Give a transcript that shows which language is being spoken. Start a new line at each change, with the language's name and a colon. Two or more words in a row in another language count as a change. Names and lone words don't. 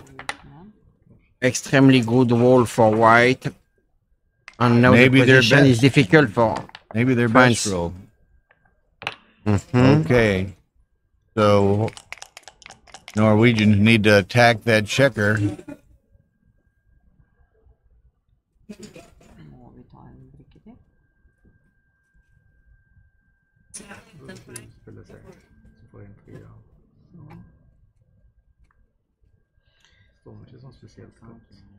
English: Extremely good roll for white. And now Maybe the their position is best. difficult for Maybe their France. best roll. Mhm. Okay. So Norwegians need to attack that checker.
Norwegian: Må vi ta en brikke til? Spiller seg. Så får jeg en 3. Står ikke sånn spesielt godt.